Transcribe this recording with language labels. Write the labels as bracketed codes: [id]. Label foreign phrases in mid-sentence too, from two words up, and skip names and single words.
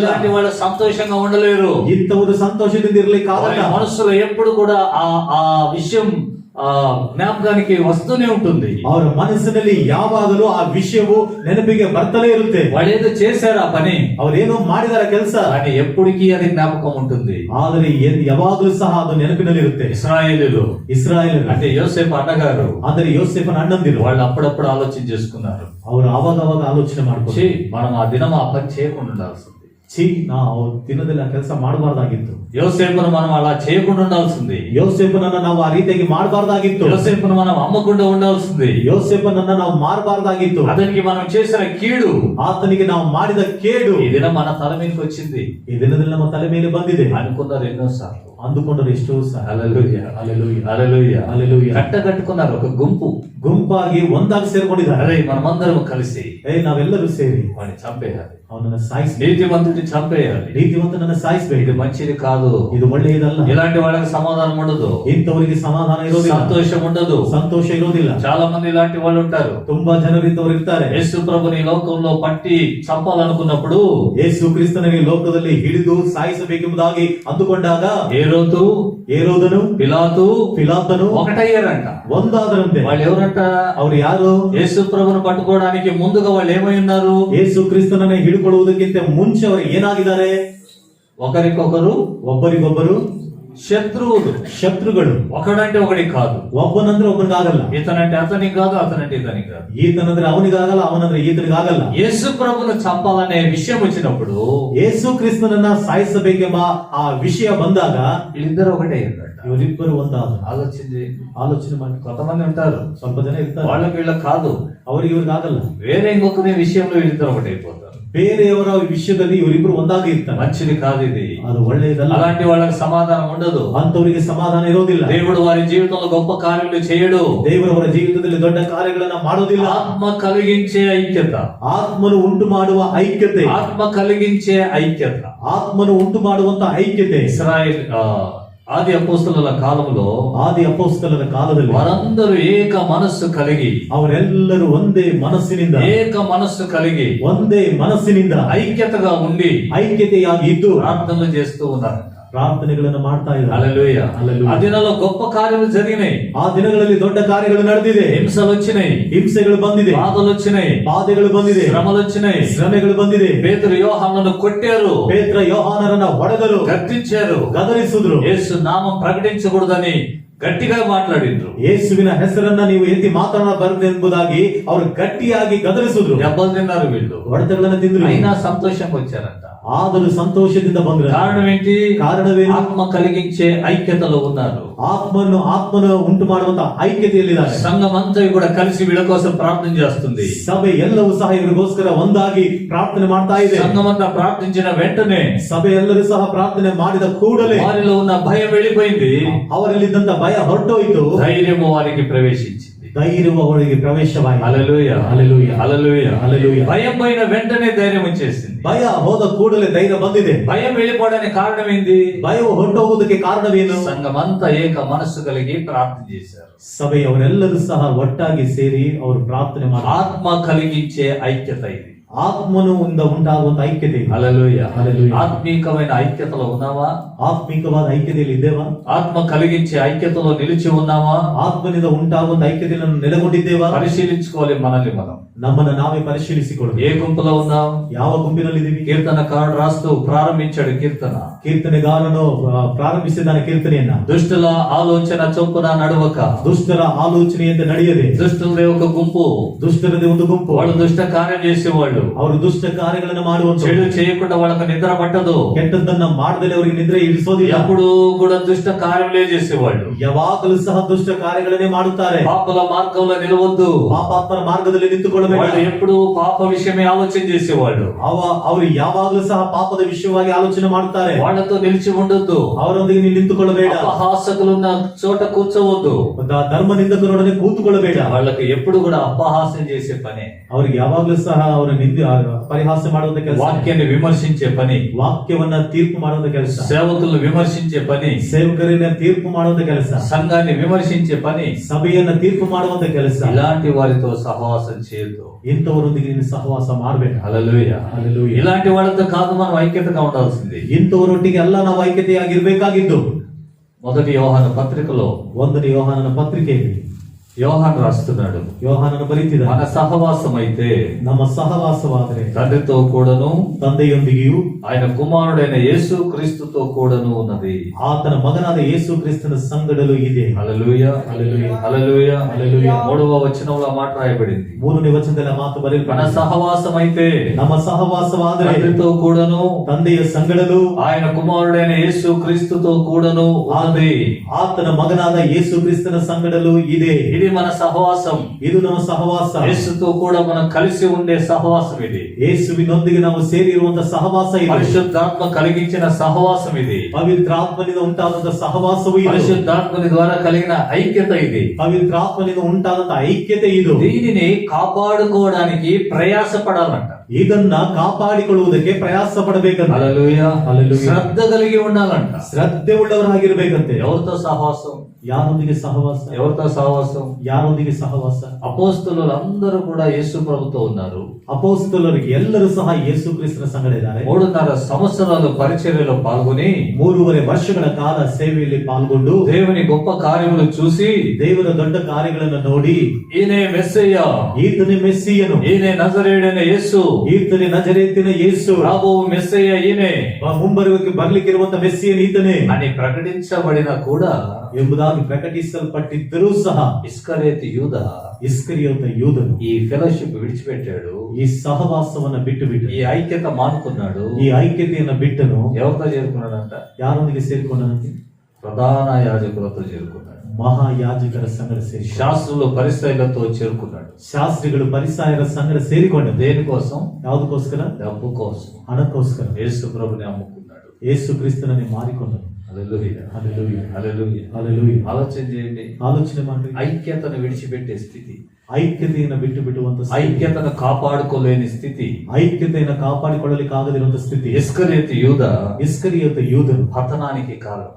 [te] ఇలాంటి వాళ్ళు సంతోషంగా ఉండలేరు. [kn] ಇಂಥವರು ಸಂತೋಷದಿಂದ ಇರ್ಲಿಕ್ಕೆ [te] వాళ్ళ [kn] ಆಗಲ್ಲ. [te] మనసులో ఎప్పుడు కూడా ఆ విషయం జ్ఞాపకానికి వస్తూనే ఉంటుంది. [kn] ಅವರ ಮನಸ್ಸಿನಲ್ಲಿ ಯಾವಾಗಲೂ ಆ ವಿಷಯವು ನೆನಪಿಗೆ ಬರ್ತಲೇ ಇರುತ್ತೆ. [te] వాళ్ళు ఏదో చేశారు ఆ పని, [kn] ಅವರೇನೋ ಮಾಡಿದಾರ ಕೆಲಸ, [te] కానీ ఎప్పటికీ అది జ్ఞాపకం ఉంటుంది. [kn] ಆದರೆ ಯಾವಾಗಲೂ ಸಹ ಅದು ನೆನಪಿನಲ್ಲಿ ಇರುತ್ತೆ. [te] ఇశ్రాయేలీయులు [kn] ಇಸ್ರಾಯೇಲ್ [te] అంటే యోసేపు అన్నగారు, [kn] ಆದರೆ ಯೋಸೇಫನ ಅಣ್ಣಂದಿರು [te] వాళ్ళు అప్పుడప్పుడు ఆలోచన చేసుకున్నారు, [kn] ಅವರು ಅವಾಗ ಆಲೋಚನೆ ಮಾಡ್ಕೊಂಡು, [te] మనం ఆ దినం ఆ పని చేయకుండా ఉండాల్సింది. [kn] ನಾವು ದಿನದಲ್ಲಿ ಆ ಕೆಲಸ ಮಾಡಬಾರ್ದಾಗಿತ್ತು. [te] యోసేపును మనం అలా చేయకుండా ఉండాల్సింది. [kn] ಯೋಸೇಫನನ್ನ ನಾವು ಆ ರೀತಿಯಾಗಿ ಮಾಡಬಾರ್ದಾಗಿತ್ತು. [te] యోసేపును మనం అమ్మకుండా ఉండాల్సింది. [kn] ಯೋಸೇಫನನ್ನ ನಾವು ಮಾಡಬಾರ್ದಾಗಿತ್ತು. [te] అతనికి మనం చేసిన కీడు, [kn] ಆತನಿಗೆ ನಾವು ಮಾಡಿದ ಕೇಡು [te] ఈ దినం మన తల మీదకి వచ్చింది. [kn] ಈ ದಿನದಲ್ಲಿ ನಮ್ಮ ತಲೆ ಮೇಲೆ ಬಂದಿದೆ. [te] అనుకున్నారు ఎన్నోసార్లు. [kn] ಅಂದುಕೊಂಡರು ಎಷ್ಟೋ ಸಹ. [te] హల్లెలూయా, హల్లెలూయా, హల్లెలూయా, హల్లెలూయా. కట్టుకున్నారు ఒక గుంపు, [kn] ಗುಂಪಾಗಿ ಒಂದಾಗಿ ಸೇರ್ಕೊಂಡಿದ್ದಾರೆ. [te] అరే మనమందరం కలిసి [kn] ನಾವೆಲ್ಲರೂ ಸೇರಿ [te] వాడిని చంపేయాలి, [kn] ಅವನನ್ನ ಸಾಯಿಸಬೇಕು, [te] నీతిమంతుడిని చంపేయాలి. [kn] ನೀತಿವಂತನನ್ನ ಸಾಯಿಸಬೇಕು. [te] ఇది మంచిది కాదు. [kn] ಇದು ಒಳ್ಳೆಯದಲ್ಲ. [te] ఇలాంటి వాళ్ళకి సమాధానం ఉండదు, [kn] ಇಂಥವರಿಗೆ ಸಮಾಧಾನ ಇರೋದಿಲ್ಲ, [te] సంతోషం ఉండదు. [kn] ಸಂತೋಷ ಇರೋದಿಲ್ಲ. [te] చాలా మంది ఇలాంటి వాళ్ళు ఉంటారు. [kn] ತುಂಬಾ ಜನರು ಇಂಥವರು ಇರ್ತಾರೆ. [te] యేసు ప్రభుని లోకంలో పట్టి చంపాలనుకున్నప్పుడు [kn] ಯೇಸು ಕ್ರಿಸ್ತನಿಗೆ ಲೋಕದಲ್ಲಿ ಹಿಡಿದು ಸಾಯಿಸಬೇಕೆಂಬುದಾಗಿ ಅಂದುಕೊಂಡಾಗ ಏರೋದನು ಪಿಲಾತನು [te] ఒకటయ్యారంట. [kn] ಒಂದಾದರಂತೆ. [te] వాళ్ళు ఎవరంట? [kn] ಅವರು ಯಾರು? [te] యేసు ప్రభుని పట్టుకోవడానికి ముందుగా వాళ్ళు ఏమై ఉన్నారు? [kn] ಯೇಸು ಕ್ರಿಸ್ತನನ್ನ ಹಿಡಿಕೊಳ್ಳುವುದಕ್ಕಿಂತ ಮುಂಚೆ ಅವರು ಏನಾಗಿದ್ದಾರೆ? [te] ఒకరికొకరు, [kn] ಒಬ್ಬರಿಗೊಬ್ಬರು ಶತ್ರುಗಳು. [te] ఒకడంటే ఒకడికి కాదు, [kn] ಒಬ್ಬನಂದ್ರೆ ಒಬ್ಬನಿಗಾಗಲ್ಲ. [te] ఇతనంటే అతనికి కాదు, అతనంటే ఇతనికి కాదు. [kn] ಈತನಂದ್ರೆ ಅವನಿಗಾಗಲ್ಲ, ಅವನಂದ್ರೆ ಈತನಿಗಾಗಲ್ಲ. [te] యేసు ప్రభుని చంపాలనే విషయం వచ్చినప్పుడు, [kn] ಯೇಸು ಕ್ರಿಸ್ತನನ್ನ ಸಾಯಿಸಬೇಕೆಂಬ ಆ ವಿಷಯ ಬಂದಾಗ [te] వీళ్ళిద్దరు ఒకటే అయ్యారంట. [kn] ಇವರಿಬ್ಬರು ಒಂದಾದ. ಆಲೋಚನೆ ಮಾಡಿ. [te] కొంతమంది ఉంటారు, [kn] ಸ್ವಲ್ಪ ಜನ ಇರ್ತಾರೆ, [te] వాళ్ళకి వీళ్ళకి కాదు, [kn] ಅವ್ರಿಗೆ ಇವ್ರಿಗಾಗಲ್ಲ, [te] వేరే ఇంకొకరి విషయంలో వీళ్ళిద్దరు ఒకటి అయిపోతారు. [kn] ಬೇರೆಯವರ ವಿಷಯದಲ್ಲಿ ಇವರಿಬ್ರು ಒಂದಾಗಿ ಇರ್ತಾರೆ. [te] మంచిది కాదు ఇది. [kn] ಅದು ಒಳ್ಳೆಯದಲ್ಲ. [te] అలాంటి వాళ్ళకి సమాధానం ఉండదు. [kn] ಅಂತವರಿಗೆ ಸಮಾಧಾನ ಇರೋದಿಲ್ಲ. [te] దేవుడు వారి జీవితంలో గొప్ప కార్యాలు చేయడు. [kn] ದೇವರು ಅವರ ಜೀವಿತದಲ್ಲಿ ದೊಡ್ಡ ಕಾರ್ಯಗಳನ್ನ ಮಾಡೋದಿಲ್ಲ. [te] ఆత్మ కలిగించే ఐక్యత, [kn] ಆತ್ಮನು ಉಂಟು ಮಾಡುವ ಐಕ್ಯತೆ, [te] ఆత్మ కలిగించే ఐక్యత, [kn] ಆತ್ಮನು ಉಂಟು ಮಾಡುವಂತ ಐಕ್ಯತೆ. [te] ఇశ్రాయేల్ ఆది అపోస్తలుల కాలంలో [kn] ಆದಿ ಅಪೊಸ್ತಲರ ಕಾಲದಲ್ಲಿ [te] వారందరూ ఏక మనస్సు కలిగి, [kn] ಅವರೆಲ್ಲರೂ ಒಂದೇ ಮನಸ್ಸಿನಿಂದ [te] ఏక మనస్సు కలిగి [kn] ಒಂದೇ ಮನಸ್ಸಿನಿಂದ [te] ఐక్యతగా ఉండి [kn] ಐಕ್ಯತೆಯಾಗಿ ಇದ್ದು [te] ప్రార్థనలు చేస్తూ ఉన్నారు. [kn] ಪ್ರಾರ್ಥನೆಗಳನ್ನು ಮಾಡ್ತಾ ಇದ್ದಾರೆ. [te] హల్లెలూయా. హల్లెలూయా. ఆ దినాల్లో గొప్ప కార్యాలు జరిగినాయి. [kn] ಆ ದಿನಗಳಲ್ಲಿ ದೊಡ್ಡ ಕಾರ್ಯಗಳು ನಡೆದಿದೆ. [te] హింసలు వచ్చినాయి, [kn] ಹಿಂಸೆಗಳು ಬಂದಿದೆ, [te] బాధలు వచ్చినాయి, [kn] ಬಾಧೆಗಳು ಬಂದಿದೆ, [te] శ్రమలు వచ్చినాయి. [kn] ಶ್ರಮೆಗಳು ಬಂದಿದೆ. [te] పేతురు యోహానులను కొట్టారు, [kn] ಪೇತ್ರ ಯೋಹಾನರನ್ನ ಹೊಡೆದರು, [te] గద్దించారు, [kn] ಗದರಿಸಿದ್ರು. [te] యేసు నామం ప్రకటించకూడదని గట్టిగా మాట్లాడిండ్రు. [kn] ಯೇಸುವಿನ ಹೆಸರನ್ನ ನೀವು ಎತ್ತಿ ಮಾತನಾಡಬಾರದು ಎಂಬುದಾಗಿ ಅವರು ಗಟ್ಟಿಯಾಗಿ ಗದರಿಸಿದ್ರು. [te] దెబ్బలు తిన్నారు వీళ్ళు, [kn] ಹೊಡೆತಗಳನ್ನು ತಿಂದ್ರು. [te] అయినా సంతోషంగా వచ్చారంట. [kn] ಆದರೂ ಸಂತೋಷದಿಂದ ಬಂದ್ರು. [te] కారణం ఏంటి? [kn] ಕಾರಣವೇನು? [te] ఆత్మ కలిగించే ఐక్యతలో ఉన్నారు. [kn] ಆತ್ಮನು ಉಂಟು ಮಾಡುವಂತ ಐಕ್ಯತೆಯಲ್ಲಿದ್ದಾರೆ. [te] సంఘం అంతా కూడా కలిసి వీళ్ళ కోసం ప్రార్థన చేస్తుంది. [kn] ಸಭೆ ಎಲ್ಲವೂ ಸಹ ಇವರಿಗೋಸ್ಕರ ಒಂದಾಗಿ ಪ್ರಾರ್ಥನೆ ಮಾಡ್ತಾ ಇದೆ. [te] సంఘం అంతా ప్రార్థించిన వెంటనే [kn] ಸಭೆ ಎಲ್ಲರೂ ಸಹ ಪ್ರಾರ್ಥನೆ ಮಾಡಿದ ಕೂಡಲೇ [te] వారిలో ఉన్న భయం వెళ్ళిపోయింది, [kn] ಅವರಲ್ಲಿದ್ದಂತ ಭಯ ಹೊರಟೋಯ್ತು, [te] ధైర్యము వారికి ప్రవేశించింది. [kn] ಧೈರ್ಯವು ಅವರಿಗೆ ಪ್ರವೇಶವಾಯಿತು. [te] హల్లెలూయా, హల్లెలూయా, హల్లెలూయా, హల్లెలూయా. భయం పోయిన వెంటనే ధైర్యం వచ్చేసింది. [kn] ಭಯ ಹೋದ ಕೂಡಲೇ ಧೈರ್ಯ ಬಂದಿದೆ. [te] భయం వెళ్ళిపోవడానికి కారణం ఏంది? [kn] ಭಯವು ಹೊರಟೋಗುವುದಕ್ಕೆ ಕಾರಣವೇನು? [te] సంఘమంతా ఏక మనస్సు కలిగి ప్రార్థన చేశారు. [kn] ಸಭೆಯವರೆಲ್ಲರೂ ಸಹ ಒಟ್ಟಾಗಿ ಸೇರಿ ಅವರು ಪ್ರಾರ್ಥನೆ ಮಾಡಿ [te] ఆత్మ కలిగించే ఐక్యత ఇది. [kn] ಆತ್ಮನು ಉಂಟಾಗುವಂತ ಐಕ್ಯತೆ ಇದು. [te] హల్లెలూయా, హల్లెలూయా. ఆత్మీకమైన ఐక్యతలో ఉన్నావా? [kn] ಆತ್ಮಿಕವಾದ ಐಕ್ಯತೆಯಲ್ಲಿ ಇದ್ದೇವಾ? [te] ఆత్మ కలిగించే ఐక్యతలో నిలిచి ఉన్నావా? [kn] ಆತ್ಮನಿಂದ ಉಂಟಾಗುವಂತ ಐಕ್ಯತೆಯನ್ನು ನೆಲೆಗೊಂಡಿದ್ದೇವಾ? [te] పరిశీలించుకోవాలి మనల్ని మనం. [kn] ನಮ್ಮನ್ನ ನಾವೇ ಪರಿಶೀಲಿಸಿಕೊಳ್ಳಬೇಕು. [te] ఏ గుంపులో ఉన్నాం? [kn] ಯಾವ ಗುಂಪಿನಲ್ಲಿದ್ದೀವಿ? [te] కీర్తనకారుడు రాస్తూ ప్రారంభించాడు కీర్తన. [kn] ಕೀರ್ತನೆಗಾರನು ಪ್ರಾರಂಭಿಸಿದ್ದಾನೆ ಕೀರ್ತನೆಯನ್ನ. [te] దుష్టుల ఆలోచన చొప్పున నడవక, [kn] ದುಷ್ಟರ ಆಲೋಚನೆಯಂತೆ ನಡೆಯದೆ. [te] దుష్టులదే ఒక గుంపు, [kn] ದುಷ್ಟರದೇ ಒಂದು ಗುಂಪು, [te] వాళ్ళు దుష్ట కార్యం చేసేవాళ్ళు. [kn] ಅವರು ದುಷ್ಟ ಕಾರ್ಯಗಳನ್ನು ಮಾಡುವಂತ, [te] చెడు చేయకుండా వాళ్ళకి నిద్ర పట్టదు, [kn] ಕೆಟ್ಟದ್ದನ್ನ ಮಾಡದಲ್ಲಿ ಅವರಿಗೆ ನಿದ್ರೆ ಇರಿಸೋದಿಲ್ಲ. [te] ఎప్పుడు కూడా దుష్ట కార్యములే చేసేవాళ్ళు. [kn] ಯಾವಾಗಲೂ ಸಹ ದುಷ್ಟ ಕಾರ್ಯಗಳನ್ನೇ ಮಾಡುತ್ತಾರೆ. [te] పాపల మార్గంలో నిలవద్దు, [kn] ಪಾಪಾತ್ಮರ ಮಾರ್ಗದಲ್ಲಿ ನಿಂತುಕೊಳ್ಳಬೇಕು. [te] వాళ్ళు ఎప్పుడు పాప విషయమే ఆలోచన చేసేవాళ్ళు. [kn] ಅವರು ಯಾವಾಗಲೂ ಸಹ ಪಾಪದ ವಿಷಯವಾಗಿ ಆಲೋಚನೆ ಮಾಡುತ್ತಾರೆ. [te] వాళ్ళతో నిలిచి ఉండొద్దు, [kn] ಅವರೊಂದಿಗೆ ನೀವು ನಿಂತುಕೊಳ್ಳಬೇಡ. [te] అపహాసకులున్న చోట కూర్చోవద్దు, [kn] ಧರ್ಮ ನಿಂದಕರೊಡನೆ ಕೂತುಕೊಳ್ಳಬೇಡ. [te] వాళ్ళకి ఎప్పుడు కూడా అపహాస్యం చేసే పని, [kn] ಅವರಿಗೆ ಯಾವಾಗಲೂ ಸಹ ಅವರ ಪರಿಹಾಸ್ಯ ಮಾಡುವಂತ ಕೆಲಸ, [te] వాక్యాన్ని విమర్శించే పని, [kn] ವಾಕ್ಯವನ್ನ ತೀರ್ಪು ಮಾಡುವಂತ ಕೆಲಸ, [te] సేవకులను విమర్శించే పని, [kn] ಸೇವಕರನ್ನ ತೀರ್ಪು ಮಾಡುವಂತ ಕೆಲಸ, [te] సంఘాన్ని విమర్శించే పని, [kn] ಸಭೆಯನ್ನ ತೀರ್ಪು ಮಾಡುವಂತ ಕೆಲಸ. [te] ఇలాంటి వారితో సహవాసం చేయొద్దు. [kn] ಇಂಥವರೊಂದಿಗೆ ನೀನು ಸಹವಾಸ ಮಾಡ್ಬೇಕು. [te] హల్లెలూయా, హల్లెలూయా. ఇలాంటి వాళ్ళతో కాదు మనం ఐక్యతగా ఉండాల్సింది. [kn] ಇಂಥವರೊಟ್ಟಿಗೆ ಅಲ್ಲ ನಾವು ಐಕ್ಯತೆಯಾಗಿರ್ಬೇಕಾಗಿದ್ದು. [te] మొదటి యోహాను పత్రికలో [kn] 1 ಯೋಹಾನನ ಪತ್ರಿಕೆಯಲ್ಲಿ [te] యోహాను రాస్తున్నాడు, [kn] ಯೋಹಾನನ ಬರೀತಿದ್ದಾನೆ, [te] మన సహవాసం అయితే [kn] ನಮ್ಮ ಸಹವಾಸವಾದರೆ [te] తండ్రితో కూడాను [kn] ತಂದೆಯೊಂದಿಗೆಯೂ [te] ఆయన కుమారుడైన యేసు క్రీస్తుతో కూడాను ఉన్నది. [kn] ಆತನ ಮಗನಾದ ಯೇಸು ಕ್ರಿಸ್ತನ ಸಂಗಡಲು ಇದೆ. [te] హల్లెలూయా, హల్లెలూయా, హల్లెలూయా, హల్లెలూయా. 3వ వచనంలో మాట రాయబడింది, [kn] 3ನೇ ವಚನದಲ್ಲಿ ಆ ಮಾತು [te] మన [kn] ಬರೆಯಲ್ಪಟ್ಟಿದೆ. [te] సహవాసం అయితే [kn] ನಮ್ಮ ಸಹವಾಸವಾದರೆ [te] తండ్రితో కూడాను [kn] ತಂದೆಯ ಸಂಗಡಲು [te] ఆయన కుమారుడైన యేసు క్రీస్తుతో కూడాను ఉన్నది. [kn] ಆತನ ಮಗನಾದ ಯೇಸು ಕ್ರಿಸ್ತನ ಸಂಗಡಲು ಇದೆ. [te] ఇది మన సహవాసం. [kn] ಇದು ನಮ್ಮ ಸಹವಾಸ. [te] యేసుతో కూడా మనం కలిసి ఉండే సహవాసం ఇది. [kn] ಯೇಸುವಿನೊಂದಿಗೆ ನಾವು ಸೇರಿರುವಂತ ಸಹವಾಸ ಇದೆ. [te] పరిశుద్ధాత్మ కలిగించిన సహవాసం ఇది. [kn] ಪವಿತ್ರಾತ್ಮನಿಂದ ಉಂಟಾದಂತ ಸಹವಾಸವು ಇದು. [te] పరిశుద్ధాత్మని ద్వారా కలిగిన ఐక్యత ఇది. [kn] ಪವಿತ್ರಾತ್ಮನಿಂದ ಉಂಟಾದಂತ ಐಕ್ಯತೆ ಇದು. [te] దీనిని కాపాడుకోవడానికి ప్రయాసపడాలంట. [kn] ಇದನ್ನ ಕಾಪಾಡಿಕೊಳ್ಳುವುದಕ್ಕೆ ಪ್ರಯಾಸ ಪಡಬೇಕಂತ. [te] హల్లెలూయా, హల్లెలూయా. శ్రద్ధ కలిగి ఉండాలంట. [kn] ಶ್ರದ್ಧೆ ಉಳ್ಳವರಾಗಿರ್ಬೇಕಂತೆ. [te] ఎవరితో సహవాసం? [kn] ಯಾರೊಂದಿಗೆ ಸಹವಾಸ? [te] ఎవరితో సహవాసం? [kn] ಯಾರೊಂದಿಗೆ ಸಹವಾಸ? [te] అపోస్తలులు అందరూ కూడా యేసు ప్రభుతో ఉన్నారు. [kn] ಅಪೊಸ್ತಲರಿಗೆ ಎಲ್ಲರೂ ಸಹ ಯೇಸು ಕ್ರಿಸ್ತನ ಸಂಗಡ ಇದ್ದಾರೆ. [te] 3.5 సంవత్సరాలు పరిచర్యలో పాల్గొని [kn] 3.5 ವರ್ಷಗಳ ಕಾಲ ಸೇವೆಯಲ್ಲಿ ಪಾಲ್ಗೊಂಡು [te] దేవుని గొప్ప కార్యములు చూసి [kn] ದೇವರ ದೊಡ್ಡ ಕಾರ್ಯಗಳನ್ನು ನೋಡಿ [te] ఈయనే మెస్సయ్య, [kn] ಈತನೇ ಮೆಸ್ಸಿಯನು, [te] ఈయనే నజరేయుడైన యేసు, [kn] ಈತನೇ ನಜರೇತಿನ ಯೇಸು, [te] రాబో మెస్సయ్య ఈయనే [kn] ಬರ್ಲಿಕ್ಕಿರುವಂತ ಮೆಸ್ಸಿಯನ್ ಈತನೇ [te] అని ప్రకటించబడిన కూడా [kn] ಎಂಬುದಾಗಿ ಪ್ರಕಟಿಸಲ್ಪಟ್ಟಿದ್ದರೂ ಸಹ [te] ఇస్కరేతు యూద [kn] ಇಸ್ಕರಿಯೋತ ಯೂದನು [te] ఈ ఫెలోషిప్ విడిచిపెట్టాడు, [kn] ಈ ಸಹವಾಸವನ್ನ ಬಿಟ್ಟು [te] ఈ ఐక్యత మానుకున్నాడు. [kn] ಈ ಐಕ್ಯತೆಯನ್ನ ಬಿಟ್ಟನು. [te] ఎవరితో చేరుకున్నాడంట? [kn] ಯಾರೊಂದಿಗೆ ಸೇರಿಕೊಂಡನಂತೆ? [te] ప్రధాన యాజకులతో చేరుకున్నాడు. [kn] ಮಹಾಯಾಜಕರ ಸಂಗಡ ಸೇರಿ [te] శాస్త్రులు పరిసయ్యులతో చేరుకున్నాడు. [kn] ಶಾಸ್ತ್ರಿಗಳು ಪರಿಸಾಯರ ಸಂಗಡ ಸೇರಿಕೊಂಡ [te] దేనికోసం? [kn] ಯಾವುದಕ್ಕೋಸ್ಕರ? [te] డబ్బు కోసం. [kn] ಹಣಕ್ಕೋಸ್ಕರ. [te] యేసు ప్రభుని అమ్ముకున్నాడు. [kn] ಯೇಸು ಕ್ರಿಸ್ತನನ್ನು ಮಾರಿಕೊಂಡನು. [te] హల్లెలూయా, హల్లెలూయా, హల్లెలూయా, హల్లెలూయా. ఆలోచన చేయండి. [kn] ಆಲೋಚನೆ ಮಾಡ್ರಿ. [te] ఐక్యతను విడిచిపెట్టే స్థితి, [kn] ಐಕ್ಯತೆಯನ್ನು ಬಿಟ್ಟು ಬಿಡುವಂತ ಸ್ಥಿತಿ, [te] ఐక్యతను కాపాడుకోలేని స్థితి, [kn] ಐಕ್ಯತೆಯನ್ನು ಕಾಪಾಡಿಕೊಳ್ಳಲಿಕ್ಕಾಗದಿರುವಂತ ಸ್ಥಿತಿ. [te] ఇస్కరియోతు యూద [kn] ಇಸ್ಕರಿಯೋತ ಯೂದನು [te] పతనానికి కారణమైంది.